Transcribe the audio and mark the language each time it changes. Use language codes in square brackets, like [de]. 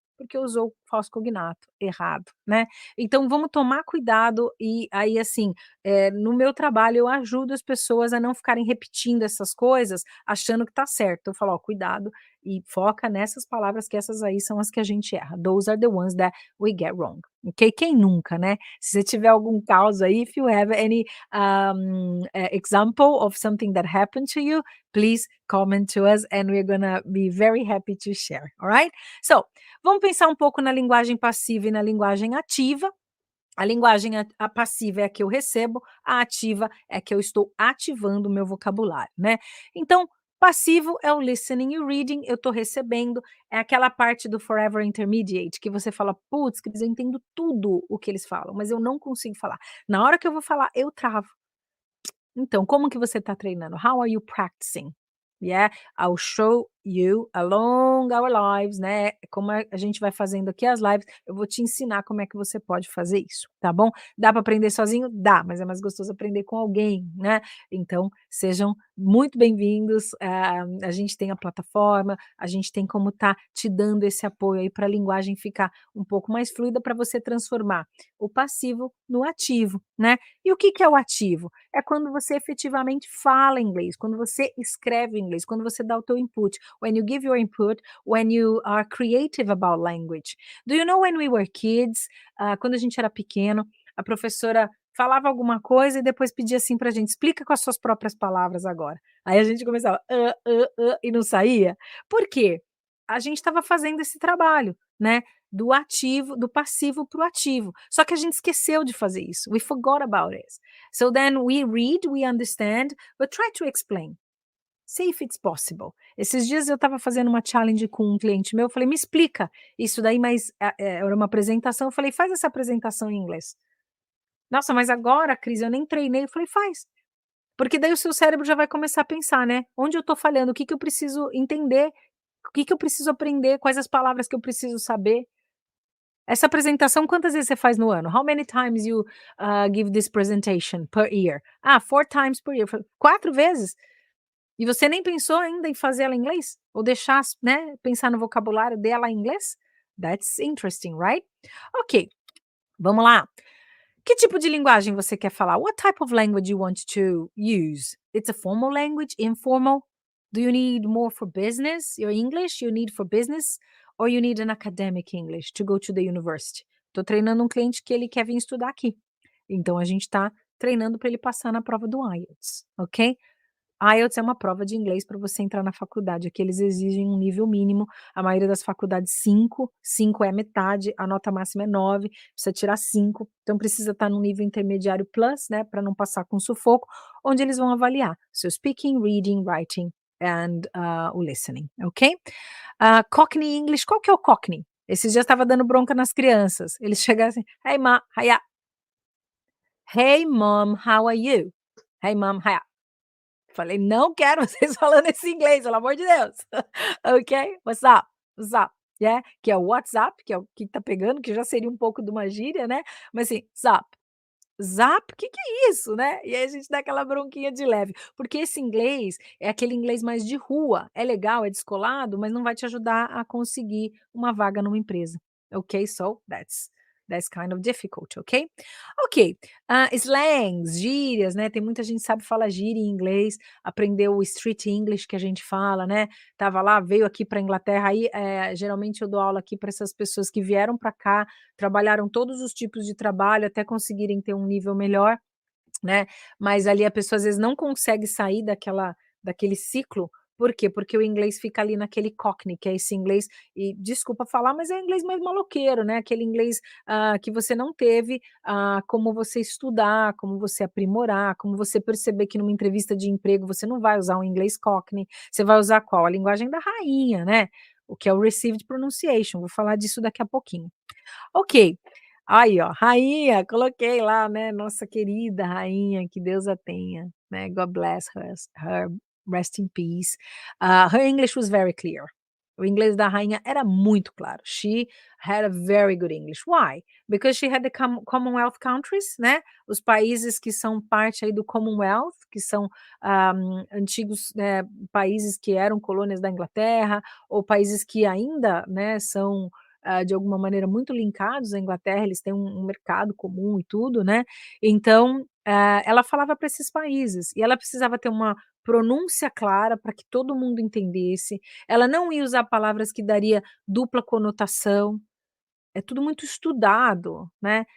[pt] Porque usou o falso cognato errado, né. Então vamos tomar cuidado e aí, assim, no meu trabalho eu ajudo as pessoas a não ficarem repetindo essas coisas achando que tá certo. Eu falo: "Ó, cuidado e foca nessas palavras que essas aí são as que a gente erra. [en] Those are the ones that we get wrong". Ok? [pt] Quem nunca, né? Se você tiver algum caso aí, [en] if you have any example of something that happened to you, please comment to us and we're gonna be very happy to share, alright? [pt] So, vamos pensar um pouco na linguagem passiva e na linguagem ativa. A linguagem a passiva é a que eu recebo, a ativa é a que eu estou ativando o meu vocabulário, né. Então, passivo é o listening e o reading, eu estou recebendo, é aquela parte do forever intermediate que você fala: "Putz, Cris, eu entendo tudo o que eles falam, mas eu não consigo falar. Na hora que eu vou falar, eu travo". Então, como que você está treinando? [en] How are you practicing? Yeah, I'll show you along our lives, né? [pt] Como a gente vai fazendo aqui as lives, eu vou te ensinar como é que você pode fazer isso, tá bom? Dá para aprender sozinho? Dá, mas é mais gostoso aprender com alguém, né? Então, sejam muito bem-vindos. A gente tem a plataforma, a gente tem como tá te dando esse apoio aí para a linguagem ficar um pouco mais fluida para você transformar o passivo no ativo, né? E o que que é o ativo? É quando você efetivamente fala inglês, quando você escreve inglês, quando você dá o teu input. [en] When you give your input, when you are creative about language. Do you know when we were kids, [pt] quando a gente era pequeno, a professora falava alguma coisa e depois pedia assim pra gente: "Explica com as suas próprias palavras agora". Aí a gente começava: e não saía. Por quê? A gente estava fazendo esse trabalho, né, do passivo para o ativo. Só que a gente esqueceu de fazer isso. [en] We forgot about it. So then we read, we understand, but try to explain. See if it's possible. [pt] Esses dias eu estava fazendo uma challenge com um cliente meu, eu falei: "Me explica isso daí", mas, era uma apresentação, eu falei: "Faz essa apresentação em inglês". "Nossa, mas agora, Cris, eu nem treinei", eu falei: "Faz". Porque daí o seu cérebro já vai começar a pensar, né, onde eu estou falhando, o que que eu preciso entender, o que que eu preciso aprender, quais as palavras que eu preciso saber. Essa apresentação quantas vezes você faz no ano? [en] How many times you, give this presentation per year? Ah, 4 times per year. [pt] Eu falei: 4 vezes? E você nem pensou ainda em fazer ela em inglês? Ou deixar né, pensar no vocabulário dela em inglês? [en] That's interesting, right? [pt] Ok, vamos lá. Que tipo de linguagem você quer falar? [en] What type of language you want to use? It's a formal language, informal? Do you need more for business? Your English you need for business? Or you need an academic English to go to the university? [pt] Tô treinando um cliente que ele quer vir estudar aqui. Então a gente tá treinando para ele passar na prova do IELTS, ok? IELTS é uma prova de inglês para você entrar na faculdade, aqui eles exigem um nível mínimo, a maioria das faculdades 5, 5 é a metade, a nota máxima é 9, precisa tirar 5, então precisa estar no nível intermediário plus, né, para não passar com sufoco, onde eles vão avaliar seu speaking, reading, writing and, o listening, ok? Cockney English, qual que é o Cockney? Esses dias estava dando bronca nas crianças, eles chegaram assim: [en] "Hey ma, hiya. Hey mom, how are you? Hey mom, hiya". [pt] Falei: "Não quero vocês falando esse inglês, pelo amor de Deus". [en] Ok? What's up? What's up? [pt] Yeah, que é o WhatsApp, que é o que tá pegando, que já seria um pouco de uma gíria, né, mas assim, [en] "What's up?". [pt] Zap, que é isso, né? E aí a gente dá aquela bronquinha de leve, porque esse inglês é aquele inglês mais de rua, é legal, é descolado, mas não vai te ajudar a conseguir uma vaga numa empresa, ok? [en] So that's kind of difficult, ok? [pt] Ok, slangs, gírias, né, tem muita gente que sabe falar gíria em inglês, aprendeu o street English que a gente fala, né, tava lá, veio aqui para Inglaterra, aí, geralmente eu dou aula aqui para essas pessoas que vieram para cá, trabalharam todos os tipos de trabalho até conseguirem ter um nível melhor, né, mas ali a pessoa às vezes não consegue sair daquele ciclo, por quê? Porque o inglês fica ali naquele cockney, que é esse inglês e desculpa falar, mas é inglês mais maloqueiro, né, aquele inglês, que você não teve, como você estudar, como você aprimorar, como você perceber que numa entrevista de emprego você não vai usar um inglês cockney, você vai usar qual? A linguagem da rainha, né, o que é o received pronunciation, vou falar disso daqui a pouquinho. Ok. Aí, ó, rainha, coloquei lá, né, nossa querida rainha, que Deus a tenha, né, [en] God bless her, rest in peace. Her English was very clear. [pt] O inglês da rainha era muito claro. [en] She had a very good English. Why? Because she had the Commonwealth countries, [pt] né, os países que são parte aí do Commonwealth, que são, antigos, países que eram colônias da Inglaterra, ou países que ainda, né, são de alguma maneira muito linkados à Inglaterra, eles têm um mercado comum e tudo, né, então, ela falava para esses países, e ela precisava ter uma pronúncia clara para que todo mundo entendesse, ela não ia usar palavras que daria dupla conotação, é tudo muito estudado, né.